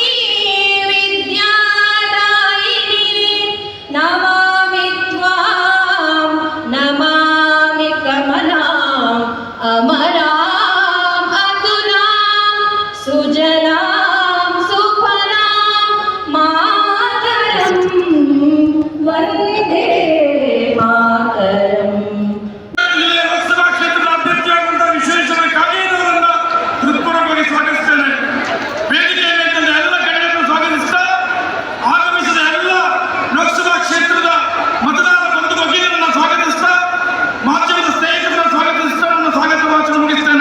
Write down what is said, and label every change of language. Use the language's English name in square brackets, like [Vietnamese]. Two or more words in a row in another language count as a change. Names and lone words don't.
[Sanskrit] विद्यादायिनी नमामि त्वां नमामि कमलाम् अमराम् अतुलां सुजलां सुफलां मातरं वन्दे मातरम्। [Kannada] ಲೋಕಸಭಾ ಕ್ಷೇತ್ರದ ಅಭ್ಯರ್ಥಿಯಾದಂತಹ ವಿಶ್ವೇಶ್ವರ ಕಾಗೇರವರನ್ನ ಹೃತ್ಪೂರ್ವಕವಾಗಿ ಸ್ವಾಗತಿಸುತ್ತೇನೆ. ವೇದಿಕೆಯ ಮೇಲಿದ್ದ ಎಲ್ಲ ಗಣ್ಯರನ್ನು ಸ್ವಾಗತಿಸುತ್ತಾ ಆಗಮಿಸಿದ ಎಲ್ಲ ಲೋಕಸಭಾ ಕ್ಷೇತ್ರದ ಮತದಾರ ಬಂಧು ಭಗಿನಿಯರನ್ನು ಸ್ವಾಗತಿಸುತ್ತಾ ಮಾಧ್ಯಮದ ಸ್ನೇಹಿತರನ್ನು ಸ್ವಾಗತಿಸುತ್ತಾ ನನ್ನ ಸ್ವಾಗತ ಭಾಷಣ ಮುಗಿಸ್ತೇನೆ.